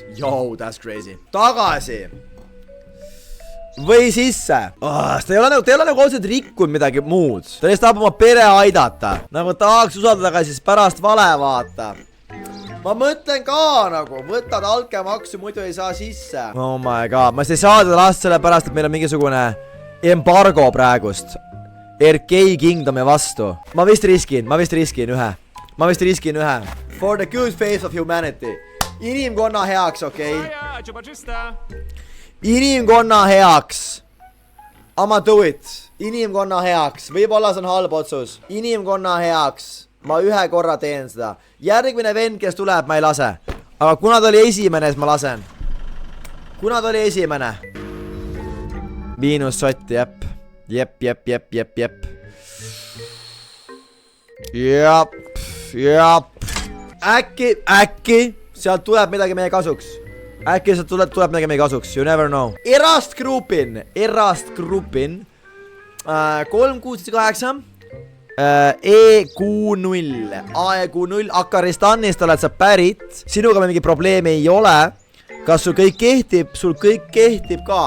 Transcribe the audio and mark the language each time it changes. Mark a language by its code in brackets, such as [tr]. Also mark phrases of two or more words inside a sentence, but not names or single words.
[en] Yo, that's crazy. [et] Tagasi. Või sisse. Ta ei ole nagu otseselt rikkunud midagi muud. Ta lihtsalt tahab oma pere aidata. Nagu tahaks usaldada, aga siis pärast vale vaata. Ma mõtlen ka nagu, võtad altkäemaksu, muidu ei saa sisse. [en] Oh my god, [et] ma ei saa teda last selle pärast, et meil on mingisugune embargo praegust RK Kingdomi vastu. Ma vist riskin ühe. [en] For the good faith of humanity. [et] Inimkonna heaks, okei. Inimkonna heaks. [en] I'ma do it. [et] Inimkonna heaks. Võib-olla see on halb otsus. Inimkonna heaks. Ma ühe korra teen seda. Järgmine vend, kes tuleb, ma ei lase. Aga kuna ta oli esimene, siis ma lasen. Kuna ta oli esimene. Miinussott, jep. Jep. Äkki sealt tuleb midagi meie kasuks. Äkki sealt tuleb midagi meie kasuks. [en] You never know. [et] Erast Grupin. 3678. EQ0 AEQ0 Akaristanist oled sa pärit. Sinuga mingi probleemi ei ole. Kas sul kõik kehtib? Sul kõik kehtib ka.